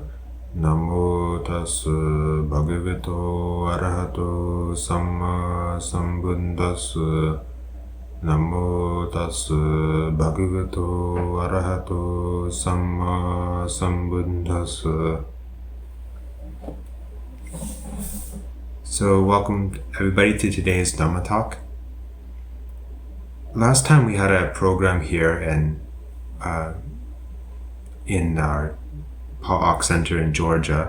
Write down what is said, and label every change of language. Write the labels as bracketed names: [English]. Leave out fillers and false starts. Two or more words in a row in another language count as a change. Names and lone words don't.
[Pali] Namo tassa bhagavato arahato samma sambuddhassa. Namo tassa bhagavato arahato samma sambuddhassa. [English] So welcome everybody to today's Dhamma talk. Last time we had a program here in our Pa'ak Center in Georgia.